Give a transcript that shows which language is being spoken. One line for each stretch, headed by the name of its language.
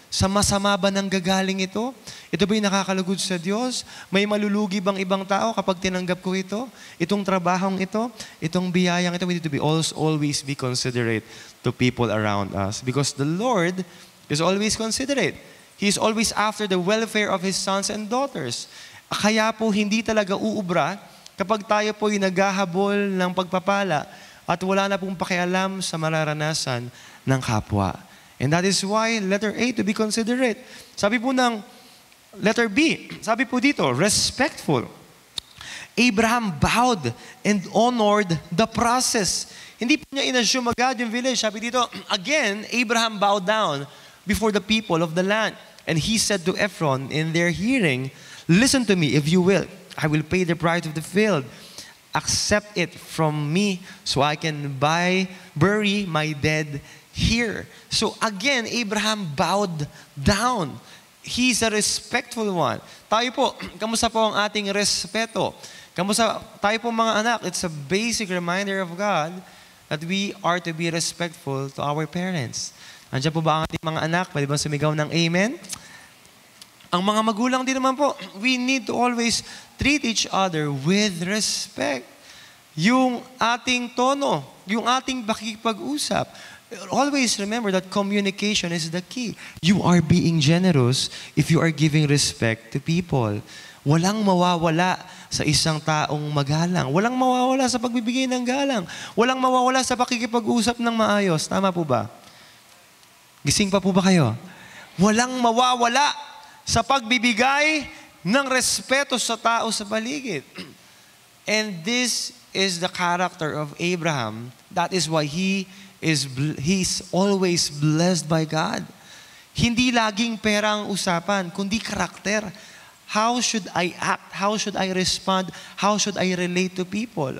Filipino: Sa masama ba nanggagaling ito? Ito ba yung nakakalugod sa Diyos? May malulugi bang ibang tao kapag tinanggap ko ito? Itong trabahong ito? Itong biyayang ito?
English: We need to be always be considerate to people around us. Because the Lord is always considerate. He is always after the welfare of His sons and daughters.
Filipino: Kaya po hindi talaga uubra kapag tayo po yung naghahabol ng pagpapala at wala na pong pakialam sa mararanasan ng kapwa.
English: And that is why, letter A, to be considerate.
Filipino: Sabi po ng letter B, sabi po dito,
English: respectful. Abraham bowed and honored the process.
Filipino: Hindi po niya inassume agad yung village. Sabi dito, again,
English: Abraham bowed down before the people of the land. And he said to Ephron in their hearing, listen to me, if you will. I will pay the price of the field. Accept it from me so I can bury my dead here. So again, Abraham bowed down. He's a respectful one.
Filipino: Tayo po, kamusta po ang ating respeto? Kamusta tayo po mga anak?
English: It's a basic reminder of God that we are to be respectful to our parents.
Filipino: Nandiyan po ba ang ating mga anak? Pwede ba sumigaw ng amen? Ang mga magulang din naman po,
English: we need to always treat each other with respect.
Filipino: Yung ating tono, yung ating pakikipag-usap,
English: always remember that communication is the key. You are being generous if you are giving respect to people.
Filipino: Walang mawawala sa isang taong magalang. Walang mawawala sa pagbibigay ng galang. Walang mawawala sa pakikipag-usap ng maayos. Tama po ba? Gising pa po ba kayo? Walang mawawala sa pagbibigay ng respeto sa tao sa paligid.
English: And this is the character of Abraham. That is why he's always blessed by God.
Filipino: Hindi laging pera ang usapan, kundi karakter.
English: How should I act? How should I respond? How should I relate to people?